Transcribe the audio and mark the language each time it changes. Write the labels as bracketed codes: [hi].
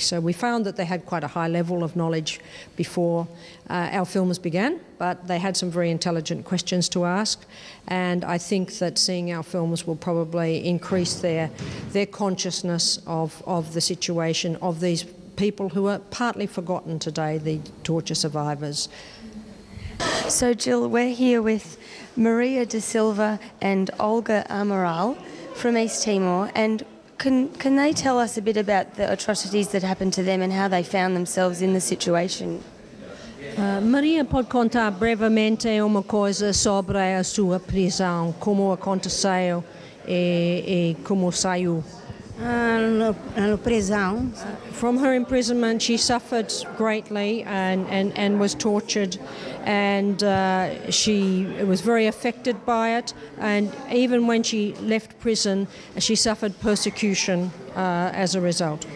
[en] So we found that they had quite a high level of knowledge before our films began, but they had some very intelligent questions to ask, and I think that seeing our films will probably increase their consciousness of the situation of these people who are partly forgotten today, the torture survivors. So Jill, we're here with Maria da Silva and Olga Amaral from East Timor, and can they tell us a bit about the atrocities that happened to them and how they found themselves in the situation? [pt] Maria pode contar brevemente uma coisa sobre a sua prisão, como aconteceu e como saiu. [en] From her imprisonment, she suffered greatly and was tortured, and she was very affected by it, and even when she left prison, she suffered persecution as a result.